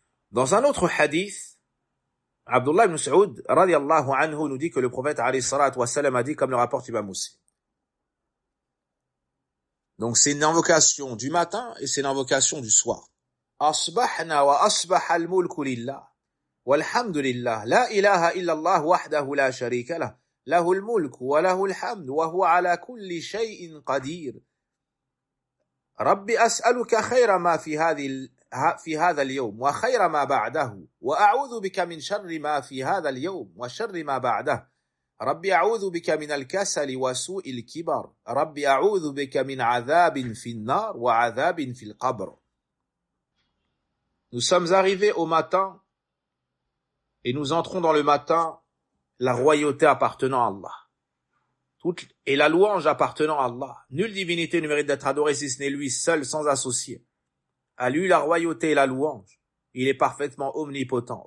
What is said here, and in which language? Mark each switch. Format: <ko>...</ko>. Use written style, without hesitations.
<fr>Dans un autre hadith, Abdullah ibn Mas'ud radiyallahu anhu nous dit que le prophète alayhi salatu wa salam a dit, comme le rapporte Imam Muslim. Donc c'est une invocation du matin et c'est une invocation du soir.</fr> <ar>Asbahna wa asbaha al-mulku lillah. والحمد لله لا إله إلا الله وحده لا شريك له له الملك وله الحمد وهو على كل شيء قدير رب أسألك خير ما في هذا اليوم وخير ما بعده وأعوذ بك من شر ما في هذا اليوم وشر ما بعده رب أعوذ بك من الكسل وسوء الكبر رب أعوذ بك من عذاب في النار وعذاب في القبر.</ar> <fr>Nous sommes arrivés au matin et nous entrons dans le matin la royauté appartenant à Allah. Et la louange appartenant à Allah. Nulle divinité ne mérite d'être adorée si ce n'est lui seul, sans associé. À lui la royauté et la louange. Il est parfaitement omnipotent.</fr>